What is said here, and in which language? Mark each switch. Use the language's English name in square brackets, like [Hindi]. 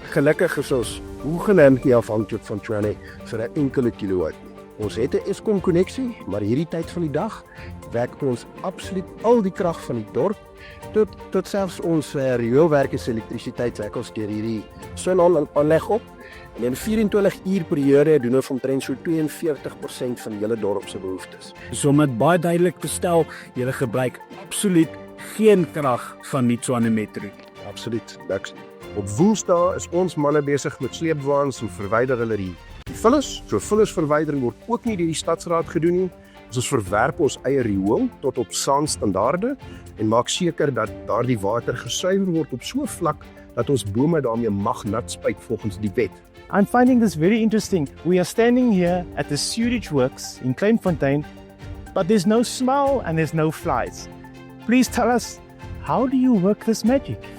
[Afrikaans] Gelukkig is ons hoegenaamd nie afhanklik van Tshwane vir 'n enkele kilowatt nie. Ons het 'n Eskom koneksie, maar hierdie tyd van die dag werk ons absoluut al die krag van die dorp tot selfs ons rioolwerke se elektrisiteit werk ons deur hierdie sonaanleg op. En in 24 uur periode doen ons omtrent so 42% van julle dorp se behoeftes. So om dit baie duidelik te stel, julle gebruik absoluut geen krag van die Tshwane Metro. Absoluut niks. Op Woensdae is ons manne besig met sleepwaens en verwyder hulle die vullis. So vullisverwydering word ook nie deur die stadsraad gedoen nie. Ons verwerp ons eie riool tot op SAN-standaarde en maak seker dat daardie water gesuiwer word op so 'n vlak dat ons bome daarmee mag nat spuit volgens die wet. [English] I'm finding this very interesting. We are standing here at the sewage works in Kleinfontein, but there's no smell and there's no flies. Please tell us, how do you work this magic?